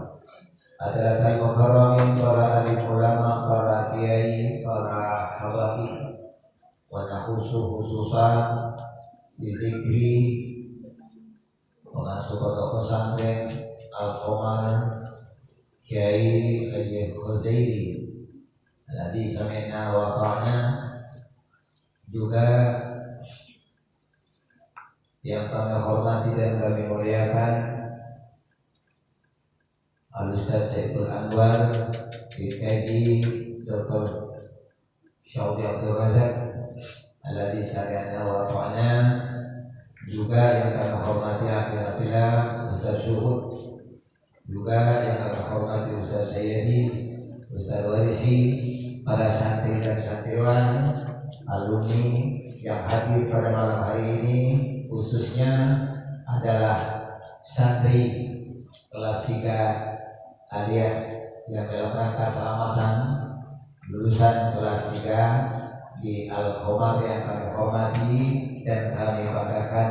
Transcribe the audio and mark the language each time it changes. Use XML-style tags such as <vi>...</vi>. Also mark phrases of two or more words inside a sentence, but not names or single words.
<ar>حاضرين مكرمين,</ar> <id>para alim ulama, para kiai, para habaib,</id> <ar>وخصوصا</ar> <id>didikri pengasuh pondok pesantren Al-Qamar Kiai Haji Khuzaili</id> <ar>الذي سمعنا وأطعنا,</ar> <id>juga yang kami hormati dan kami muliakan Al-Ustaz Saiful Anwar Kiai Dr. Syaudi Abdul Razak</id> <ar>الذي سمعنا وأطعنا,</ar> <id>juga yang kami hormati akhirnya bila Ustaz Syuhud, juga yang kami hormati Ustaz Sayyidi, Ustaz Warisi, para santri dan santriwan, alumni yang hadir pada malam hari ini, khususnya adalah santri kelas 3 Aliyah yang dalam rangka selamatan lulusan kelas 3 di Al-Qamar yang kami hormati dan kami banggakan.</id>